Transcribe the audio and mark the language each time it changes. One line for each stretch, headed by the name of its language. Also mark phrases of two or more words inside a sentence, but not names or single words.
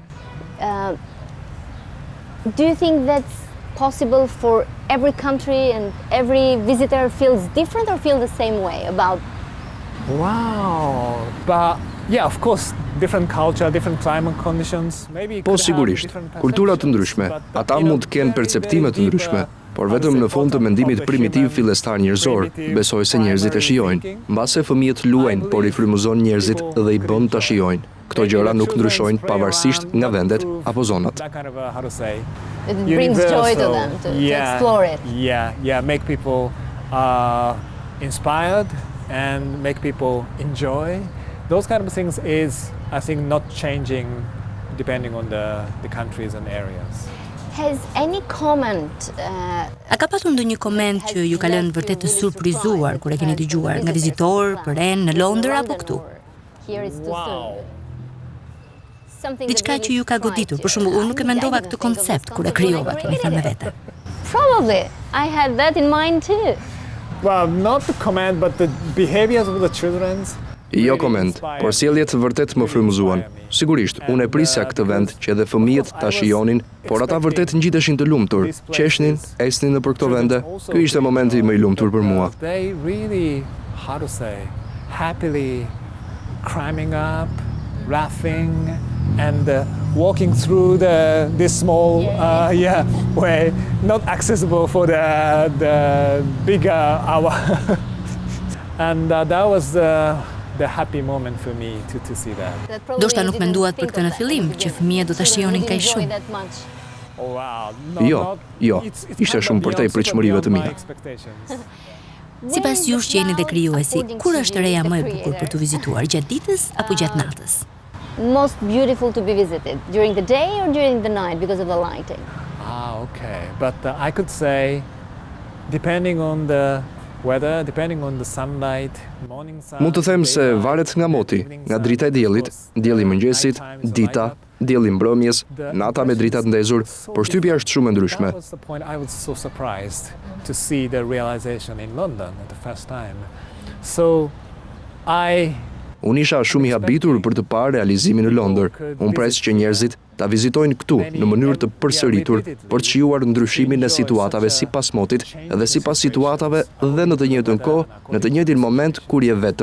English: Do you think that's possible for every country and every visitor feels different or feel the same way about? Wow, but yeah, of course, different culture, different climate conditions.
Albanian: Po sigurisht, kultura të ndryshme, ata mund të kenë perceptime të ndryshme, por vetëm në fund të mendimit primitiv fillestar njerëzor, besoj se njerëzit e shijojnë. Mbase fëmijët luajnë, por i frymëzon njerëzit dhe i bën ta shijojnë. Këto gjëra nuk ndryshojnë pavarësisht nga vendet apo zonat.
English: It brings joy to them to explore it. Yeah, make people inspired and make people enjoy. Those kind of things is, I think, not changing depending on the countries and areas. Has any comment?
Albanian: A ka patur ndonjë koment që ju ka lënë vërtet të surprizuar kur e keni dëgjuar nga vizitor, në Londër apo këtu?
English: Wow.
Albanian: Diçka që ju ka goditur, për shembull, unë nuk e mendova këtë koncept kur e krijova, keni thënë me vete.
English: Probably, I had that in mind too. Well, not the comment, but the behaviors of the children.
Albanian: Jo koment, por sjelljet vërtet më frymëzuan. Sigurisht, unë e prisja këtë vend që edhe fëmijët ta shijonin, por ata vërtet ngjiteshin të lumtur, qeshnin, esnin nëpër këto vende. Ky ishte momenti më i lumtur për mua.
English: They really, happily climbing up, laughing, and walking through this small way, not accessible for the bigger hour. And that was the happy moment for me to see that.
Albanian: Ndoshta nuk menduat për këtë në fillim, që fëmijët do ta shijonin kaq shumë. Jo, ishte shumë përtej pritshmërive të mia. Sipas jush që jeni dhe krijuesi, kur është Reja më e bukur për të vizituar, gjatë ditës apo gjatë natës?
English: Most beautiful to be visited during the day or during the night because of the lighting? Okay. But I could say, depending on the weather, depending on the sunlight, morning sun.
Albanian: Mund të them se varet nga moti, nga drita e diellit, dielli mëngjesit, dita, dielli mbrëmjes, nata me drita të ndezur, përshtypja është shumë e ndryshme.
English: That was the point I was so surprised to see the realization in London at the first time. So
Albanian: Unë isha shumë i habitur për të parë realizimin në Londër. Unë pres që njerëzit ta vizitojnë këtu në mënyrë të përsëritur për të shijuar ndryshimin e situatave sipas motit dhe sipas situatave dhe në të njëjtën kohë, në të njëjtin moment kur je vetëm.